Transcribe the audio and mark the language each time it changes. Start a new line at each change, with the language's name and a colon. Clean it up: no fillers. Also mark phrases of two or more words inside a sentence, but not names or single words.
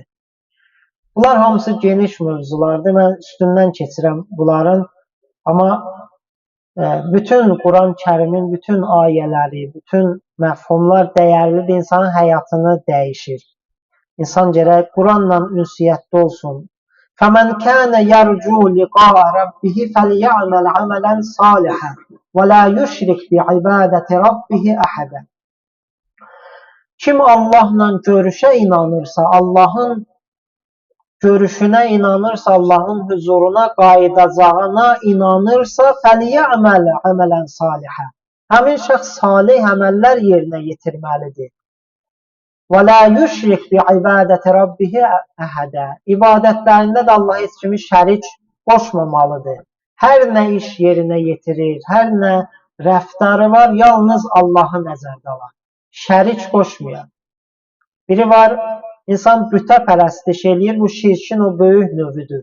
Azerbaijani: Bunlar hamısı geniş mövzulardır. Mən üstündən keçirəm bunların. Amma bütün Quran-Kərimin bütün ayələri, bütün məfhumlar dəyərlidir, insanın həyatını dəyişir. İnsan gərək Quranla ünsiyyətdə olsun.
Arabic: فَمَنْ كَانَ يَرْجُو لِقَاءَ رَبِّهِ فَلْيَعْمَلْ عَمَلًا صَالِحًا وَلَا يُشْرِكْ بِعِبَادَةِ رَبِّهِ أَحَدًا.
Azerbaijani: Kim Allahla görüşə inanırsa, Allahın görüşünə inanırsa, Allahın huzuruna qayıdacağına inanırsa,
Arabic: فَلْيَعْمَلْ عَمَلًا صَالِحًا.
Azerbaijani: Həmin şəxs salih əməllər yerinə yetirməlidir.
Arabic: وَلَا يُشْرِكْ بِعِبَادَةِ رَبِّهِ أَحَدًا.
Azerbaijani: İbadətlərində də Allah heç kimi şərik qoşmamalıdır. Hər nə iş yerinə yetirir, hər nə rəftarı var, yalnız Allahı nəzərdə alır. Şərik qoşmayan. Biri var, insan bütə pərəstiş eləyir, bu şirkin o böyük növüdür.